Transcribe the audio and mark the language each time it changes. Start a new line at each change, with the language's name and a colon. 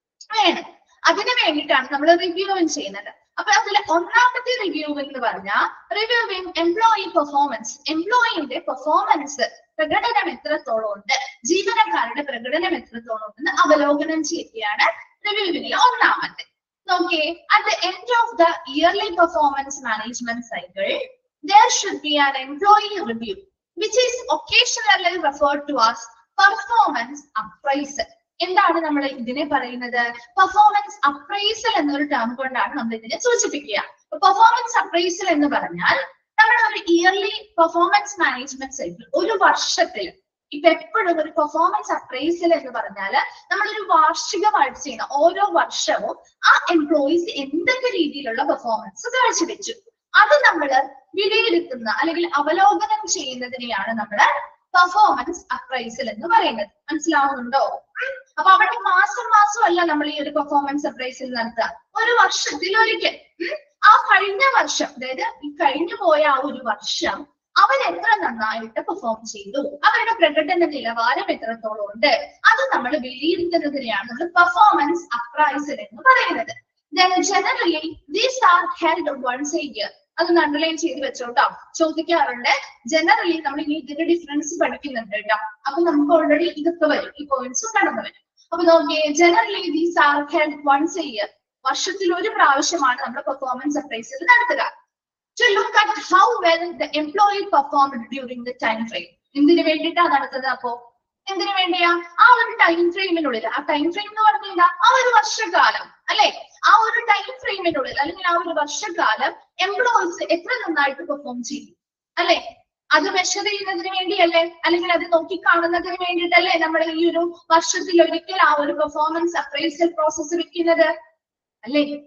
Malayalam: വേണം. അതിന് വേണ്ടിയിട്ടാണ് നമ്മൾ റിവ്യൂവിങ് ചെയ്യുന്നത്. അപ്പൊ അതിൽ ഒന്നാമത്തെ റിവ്യൂ എന്ന് പറഞ്ഞാൽ റിവ്യൂവിങ് എംപ്ലോയി പെർഫോമൻസ്. എംപ്ലോയിന്റെ പെർഫോമൻസ്, പ്രകടനം എത്രത്തോളം ഉണ്ട്, ജീവനക്കാരുടെ പ്രകടനം എത്രത്തോളം ഉണ്ടെന്ന് അവലോകനം ചെയ്യുകയാണ് റിവ്യൂവിലെ ഒന്നാമത്തെ. നോക്കിയേ,
English: at the end of the yearly performance management cycle, there should be an employee review, which is occasionally referred to as performance appraisal.
Malayalam: എന്താണ് നമ്മൾ ഇതിനെ പറയുന്നത്? പെർഫോമൻസ് അപ്രൈസൽ എന്നൊരു ടേം കൊണ്ടാണ് നമ്മൾ ഇതിനെ സൂചിപ്പിക്കുക. പെർഫോമൻസ് അപ്രൈസൽ എന്ന് പറഞ്ഞാൽ നമ്മുടെ ഒരു ഇയർലി പെർഫോമൻസ് മാനേജ്മെന്റ് സൈക്കിൾ, ഒരു വർഷത്തിൽ ഇപ്പൊ എപ്പോഴും ഒരു പെർഫോമൻസ് അപ്രൈസൽ എന്ന് പറഞ്ഞാൽ നമ്മളൊരു വാർഷികമായിട്ട് ചെയ്യുന്ന, ഓരോ വർഷവും ആ എംപ്ലോയീസ് എന്തൊക്കെ രീതിയിലുള്ള പെർഫോമൻസ് കാഴ്ചവെച്ചു അത് നമ്മൾ വിലയിരുത്തുന്ന അല്ലെങ്കിൽ അവലോകനം ചെയ്യുന്നതിനെയാണ് നമ്മൾ പെർഫോമൻസ് അപ്രൈസൽ എന്ന് പറയുന്നത്. മനസ്സിലാവുന്നുണ്ടോ? അപ്പൊ അവിടെ മാസം അല്ല നമ്മൾ ഈ ഒരു പെർഫോമൻസ് അപ്രൈസൽ നടത്തുക, ഒരു വർഷത്തിൽ ഒരിക്കൽ. ആ കഴിഞ്ഞ വർഷം, അതായത് ഈ കഴിഞ്ഞു പോയ ആ ഒരു വർഷം അവർ എത്ര നന്നായിട്ട് പെർഫോം ചെയ്തു, അവരുടെ പ്രകടന നിലവാരം എത്രത്തോളം ഉണ്ട്, അത് നമ്മൾ വിലയിരുത്തുന്നതിനെയാണ് നമ്മൾ പെർഫോമൻസ് അപ്രൈസൽ എന്ന് പറയുന്നത്.
English: Then generally these are held once a year.
Malayalam: അത് അണ്ടർലൈൻ ചെയ്ത് വെച്ചോട്ടോ, ചോദിക്കാറുണ്ട്. ജനറലി നമ്മൾ ഇനി ഇതിന്റെ ഡിഫറൻസ് പഠിക്കുന്നുണ്ട് കേട്ടോ. അപ്പൊ നമുക്ക് ഓൾറെഡി ഇതൊക്കെ വരും, ഈ പോയിന്റ്സും കടന്നു വരും. അപ്പൊ നോക്കിയേ,
English: Generally these are held once a year.
Malayalam: വർഷത്തിൽ ഒരു പ്രാവശ്യമാണ് നമ്മൾ പെർഫോമൻസ് അപ്രൈസൽ നടത്തുക.
English: To look at how well the employee performed during the time frame.
Malayalam: എന്തിനു വേണ്ടിയിട്ടാണ് നടത്തുന്നത്? അപ്പോ എന്തിനു വേണ്ടിയാ? ആ ഒരു ടൈം ഫ്രെയിമിനുള്ളിൽ, ആ ടൈം ഫ്രെയിം എന്ന് പറഞ്ഞാൽ ആ ഒരു വർഷക്കാലം, അല്ലെ? ആ ഒരു ടൈം ഫ്രെയിമിനുള്ളിൽ അല്ലെങ്കിൽ ആ ഒരു വർഷക്കാലം എംപ്ലോയീസ് എത്ര നന്നായിട്ട് പെർഫോം ചെയ്യും, അല്ലെ? അത് മെഷർ ചെയ്യുന്നതിന് വേണ്ടിയല്ലേ, അല്ലെങ്കിൽ അത് നോക്കി കാണുന്നതിന് വേണ്ടിയിട്ടല്ലേ നമ്മൾ ഈ ഒരു വർഷത്തിൽ ഒരിക്കൽ ആ ഒരു പെർഫോമൻസ് അപ്രൈസൽ പ്രോസസ് വെക്കുന്നത്, അല്ലേ?